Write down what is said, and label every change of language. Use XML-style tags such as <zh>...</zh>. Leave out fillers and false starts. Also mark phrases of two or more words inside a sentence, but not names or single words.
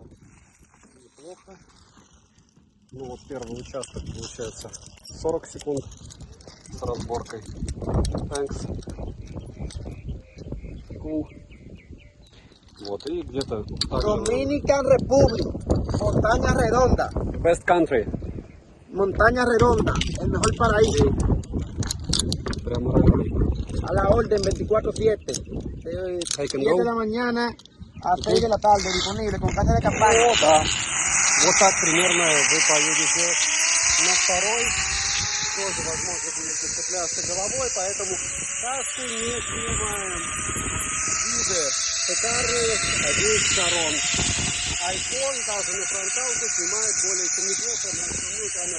<ru>Неплохо. Ну вот первый участок получается 40 секунд с разборкой.</ru> <en>Thanks. Cool.</en> <ru>Вот и где-то так же.</ru> <en>Dominican Republic, Montaña Redonda, Best country.</en> <es>Montaña Redonda, el mejor paraíso.</es> <ru>Прямо район.</ru> <es>A la orden 24/7. De</es> <en>I can 7 go.</en> <es>de la mañana a 6 de la tarde, disponible con casa de campaña.</es> <ru>Да. Вот так примерно вы поедете на второй. Тоже, возможно, будете цепляться головой, поэтому кассы не снимаем. Виды шикарные с обеих сторон. iPhone даже на фронталку снимает более чем неплохо на основную камеру.</ru>